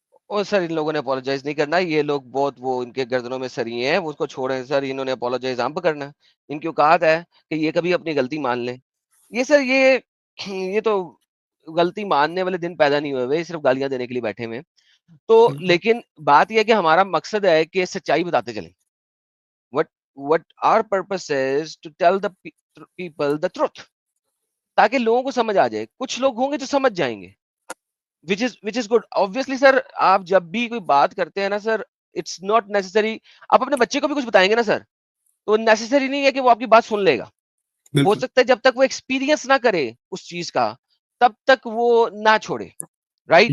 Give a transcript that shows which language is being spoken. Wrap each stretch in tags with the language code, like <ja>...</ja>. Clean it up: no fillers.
<ur>اور سر ان لوگوں نے اپولوجائز نہیں کرنا, یہ لوگ بہت وہ ان کے گردنوں میں سری ہیں, وہ اس کو چھوڑیں سر, انہوں نے اپولوجائز ہم پہ کرنا ہے. ان کی اوقات ہے کہ یہ کبھی اپنی غلطی مان لیں. یہ سر یہ تو غلطی ماننے والے دن پیدا نہیں ہوئے ہوئے, صرف گالیاں دینے کے لیے بیٹھے ہوئے. تو لیکن بات یہ ہے کہ ہمارا مقصد ہے کہ سچائی بتاتے چلیں.</ur> <en>what our purpose is to tell the people the truth,</en> <ur>تاکہ لوگوں کو سمجھ آ جائے. کچھ لوگ ہوں گے جو سمجھ جائیں گے,</ur> <en>which is good.</en> <ur>Obviously سر آپ جب بھی کوئی بات کرتے ہیں نا سر,</ur> <en>it's not necessary,</en> <ur>آپ اپنے بچے کو بھی کچھ بتائیں گے نا سر, تو نیسیسری نہیں ہے کہ وہ آپ کی بات سن لے گا. ہو سکتا ہے جب تک وہ ایکسپیرینس نہ کرے اس چیز کا تب تک وہ نہ چھوڑے, رائٹ.</ur>